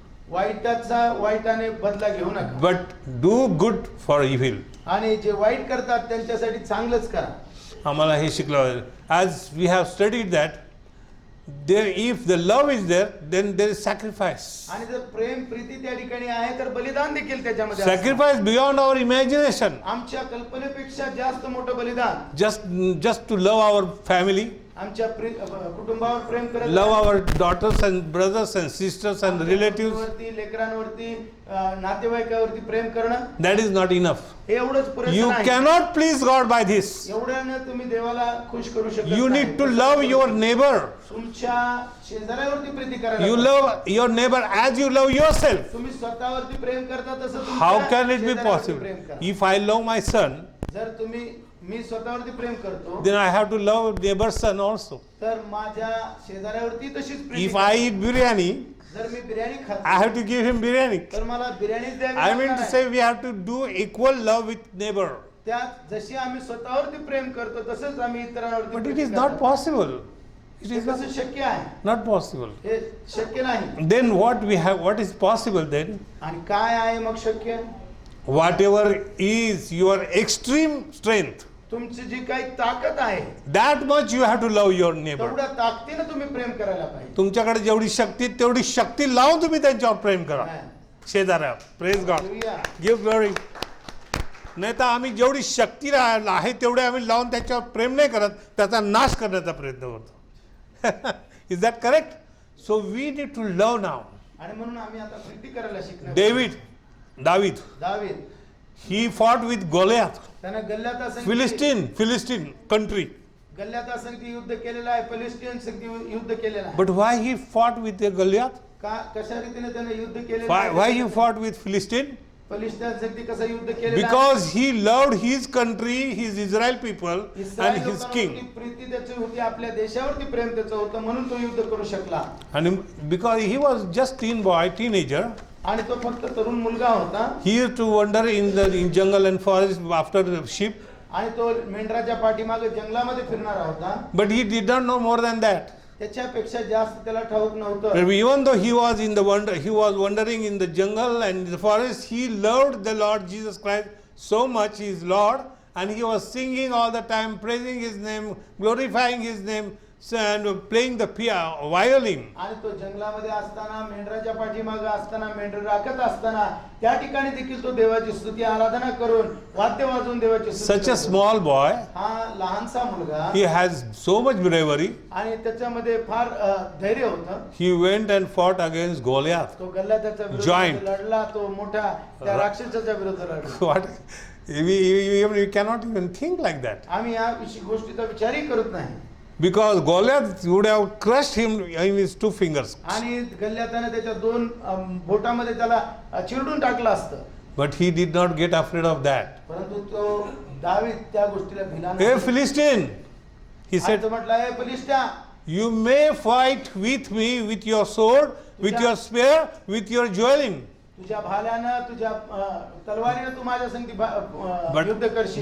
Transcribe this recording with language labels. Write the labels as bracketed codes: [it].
[mr] वाईटाचा वाईटाने बदला घेऊ नका, [en] but do good for evil. [mr] आणि जे वाईट करतात त्यांच्यासाठी चांगलंच करा. आम्हाला हे शिकलं. [en] As we have studied that, there if the love is there, then there is sacrifice. [mr] आणि जर प्रेम प्रीती त्या ठिकाणी आहे तर बलिदान देखील त्याच्यामध्ये असतं. [en] Sacrifice beyond our imagination. [mr] आमच्या कल्पनेपेक्षा जास्त मोठं बलिदान. [en] Just to love our family, [mr] आमच्या कुटुंबावर प्रेम करत [en] love our daughters and brothers and sisters and relatives. [mr] वरती, लेकरांवरती, नातेवाईकावरती प्रेम करणं [en] That is not enough. [mr] हे एवढंच पुरेसं [en] You [mr] नाही. [en] cannot please God by this. [mr] एवढ्यानं तुम्ही देवाला खुश करू शकत [en] You [mr] नाही. [en] need to love your neighbor. [mr] तुमच्या शेजाऱ्यावरती प्रीती करायला [en] You [mr] पाहिजे. [en] love your neighbor as you love yourself. [mr] तुम्ही स्वतःवरती प्रेम करता तसं तुमच्या [en] How can it be [mr] शेजाऱ्यावरती [en] possible? [mr] प्रेम करा. [en] If I love my son, [mr] जर मी स्वतःवरती प्रेम करतो [en] then I have to love neighbor's son also. [mr] तर माझ्या शेजाऱ्यावरती तशीच Preeti [en] If I eat biryani, [mr] जर मी बिर्याणी [en] I [mr] खातो [en] have to give him biryani. [mr] तर मला बिर्याणीच द्यावी [en] I mean [mr] लागणार [en] to [mr] आहे. [en] say we have to do equal love with neighbor. [mr] त्यात जशी आम्ही स्वतःवरती प्रेम करतो तसंच आम्ही इतरांवरती [en] But it [mr] Prem [en] is not [mr] करतो. [en] possible. It [mr] हे [en] is not, [mr] कसं शक्य आहे? [en] not possible. [mr] हे शक्य नाही. [en] Then what is possible then? [mr] आणि काय आहे मग शक्य? [en] Whatever is your extreme strength, [mr] तुमची जी काही ताकद आहे [en] that much you have to love your neighbor. [mr] तेवढ्या ताकदीनं तुम्ही प्रेम करायला पाहिजे. तुमच्याकडे जेवढी शक्ती तेवढी शक्ती लावून तुम्ही त्यांच्यावर प्रेम करा. शेजाऱ्या, [en] Praise God, hallelujah. Give glory. [mr] नाही तर आम्ही जेवढी शक्ती आहे तेवढे आम्ही लावून त्याच्यावर प्रेम नाही करत, त्याचा नाश करण्याचा प्रयत्न करतो. [en] Is that correct? So we need to love now. [mr] आणि म्हणून आम्ही आता प्रीती करायला शिकणार. दावीद, दावीद [en] he fought with Goliath, [mr] त्यानं गल्ल्यात असंख्य [en] Philistine country. [mr] गल्ल्यात असंख्य युद्ध केलेलं आहे, फिलिस्तीन संख्य युद्ध केलेलं आहे. [en] But why he fought with the Goliath? [mr] कशा रीतीने त्याने युद्ध केलेलं [en] Why he fought with Philistine? [mr] फिलिस्तीन संख्य कसं युद्ध केलेलं आहे? [en] Because he loved his country, his Israel people [mr] Israel [en] and his [mr] लोकांवरती [en] king. [mr] प्रीती त्याची होती, आपल्या देशावरती प्रेम त्याचं होतं, म्हणून तो युद्ध करू शकला. [en] And because he was just teenager, [mr] आणि तो फक्त तरुण मुलगा होता. [en] he used to wander in jungle and forest after the sheep. [mr] आणि तो मेंढराच्या पाठीमागे जंगलामध्ये फिरणारा होता. [en] But he did not know more than that. [mr] त्याच्यापेक्षा जास्त त्याला ठाऊक नव्हतं. [en] Even though he was wandering in the jungle and in the forest, he loved the Lord Jesus Christ so much, his Lord, and he was singing all the time, praising his name, glorifying his name, and playing the violin. [mr] आणि तो जंगलामध्ये असताना, मेंढराच्या पाठीमागे असताना, मेंढर राखत असताना त्या ठिकाणी देखील तो देवाची स्तुती आराधना करून वाद्य वाजवून देवाची स्तुती [en] Such a [mr] करतो. [en] small boy, [mr] हा लहानसा मुलगा, [en] he has so much bravery. [mr] आणि त्याच्यामध्ये फार धैर्य होतं. [en] He went and fought against Goliath. [mr] तो गल्ल्याच्या [en] Giant. [mr] विरोधात लढला, तो मोठा त्या राक्षसाच्या विरोधात लढला. [en] What? We cannot even think like that. [mr] आम्ही या गोष्टीचा विचारही करत नाही. [en] Because Goliath would have crushed him in his 2 fingers. [mr] आणि गल्ल्याताने त्याच्या 2 बोटामध्ये त्याला चिरडून टाकलं असतं. [en] But he did not get afraid of that. [mr] परंतु तो दावीद त्या गोष्टीला भिला [en] Hey [mr] नाही. [en] Philistine, he [mr] आणि [en] said, [mr] तो म्हटला, हे फिलिस्त्या, [en] you may fight with me with your sword, with your spear, with your javelin. [mr] तुझ्या भाल्यानं, तुझ्या तलवारीनं तू माझ्या संगती युद्ध करशील.